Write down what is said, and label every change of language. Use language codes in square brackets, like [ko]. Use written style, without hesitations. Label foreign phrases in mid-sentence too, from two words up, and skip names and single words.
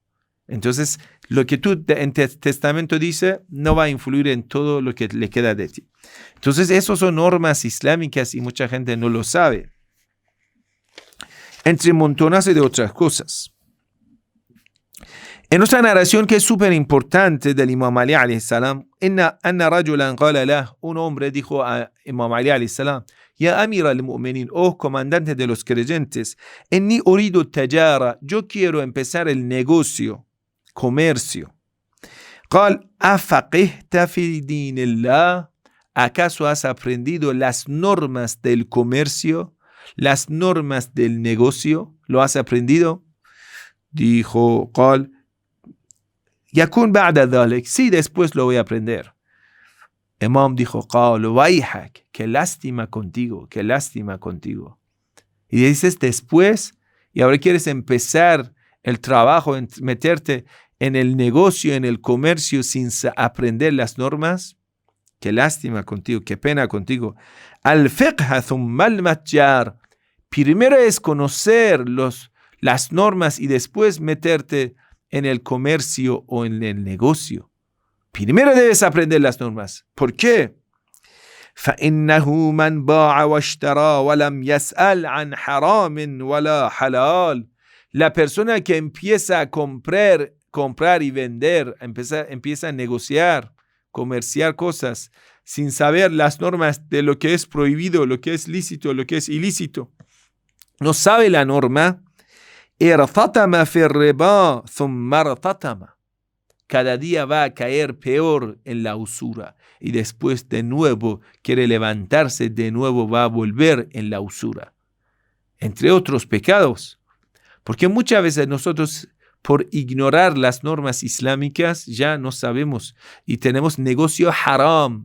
[es] Entonces, lo que tú en testamento dice no va a influir en todo lo que le queda de ti. Entonces, esas son normas islámicas y mucha gente no lo sabe. Entre montones de otras cosas. En otra narración que es súper importante del Imam Ali [ar] عليه السلام, أن رجلا قال له, [es] un hombre dijo a Imam Ali [ar] عليه السلام, يا أمير المؤمنين, [es] oh comandante de los creyentes, [ar] إني أريد تجارة, [es] yo quiero empezar el negocio, comercio. [ar] قال، أفقهت في دين الله, [es] ¿acaso has aprendido las normas del comercio, las normas del negocio? ¿Lo has aprendido? Dijo, [ar] قال، يكون بعد ذلك, [es] sí, después lo voy a aprender. Imam dijo, [ar] قال ويحك, [es] qué lástima contigo, qué lástima contigo. Y dices después, y ahora quieres empezar el trabajo, meterte en el negocio, en el comercio sin aprender las normas. Qué lástima contigo, qué pena contigo. [ar] الفقه ثم المتجر. [es] Primero es conocer las normas y después meterte en el comercio o en el negocio. Primero debes aprender las normas. ¿Por qué? [ar] فَإِنَّهُ مَنْ بَاعَ وَاشْتَرَى وَلَمْ يَسْأَلْ عَنْ حَرَامٍ وَلَا حَلَالٍ. [es] La persona que empieza a comprar y vender, empieza a negociar, comerciar cosas, sin saber las normas de lo que es prohibido, lo que es lícito, lo que es ilícito, no sabe la norma, [ar] ارتطم في ربا ثم ارتطم. [es] Cada día va a caer peor en la usura y después de nuevo quiere levantarse, de nuevo va a volver en la usura. Entre otros pecados. Porque muchas veces nosotros, por ignorar las normas islámicas, ya no sabemos y tenemos negocio haram.